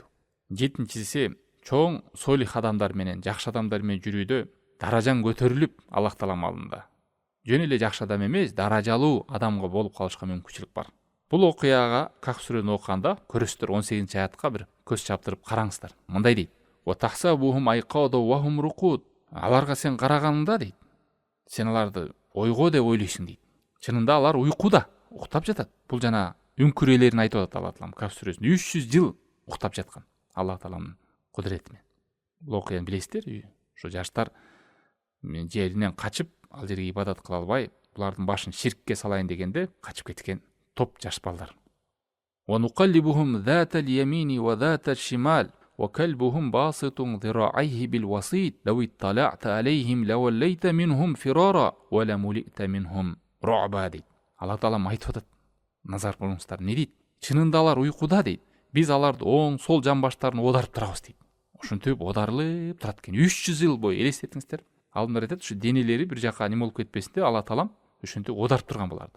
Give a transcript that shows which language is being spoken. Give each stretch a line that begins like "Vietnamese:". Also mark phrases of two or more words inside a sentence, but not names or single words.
Kyrgyz: Жетинчиси, чоң солих адамдар менен, жакшы адамдар менен жүрүүдө даражаң көтөрүлүп Аллах Тааланын алдында. Жөн эле жакшы адам эмес, даражалуу адамга болуп калышка мүмкүнчүлүк бар. Бул окуяга Кахф сүрөнү окуганда көрөсүздөр 18-аятка бир көз чаптырып караңыздар. Мындай дейт:
Arabic: "وتحسبهم أيقاظا وهم رقود."
Kyrgyz: Аларга сен караганыңда дейт, сен аларды ойго деп ойлойсуң дейт. Чынында алар уйкуда, уктап жатат. Бул жана үңкүрөлөрүн айтып атат Аллах Таалам Кахф сүрөсүндө. 300 жыл уктап жаткан Аллах Тааланын кудуретимен. Бул окуяны билесиздер, ошо жаштар жеринен качып, ал жерге ибадат кыла албай, булардын башын ширкке салайын дегенде качып кеткен топ жаш балдар.
Arabic: ونقلبهم ذات اليمين وذات الشمال وكلبهم باسط ذراعيه بالوصيد لو اطلعت عليهم لوليت منهم فرارا ولملئت منهم رعبا дейт.
Kyrgyz: Аллах Таалам айтып атат. Назар кылыңыздар, не дейт? Чынында алар уйкуда дейт. Биз аларды оң, сол жамбаштарын одарып турабыз дейт. Ошентип одарылып турат экен. 300 жыл бою элестетиңиздер. Алдымдар айтат, ушу денелери бир жака неме болуп кетпесин деп Алла Таалам ошентип одарып турган буларды.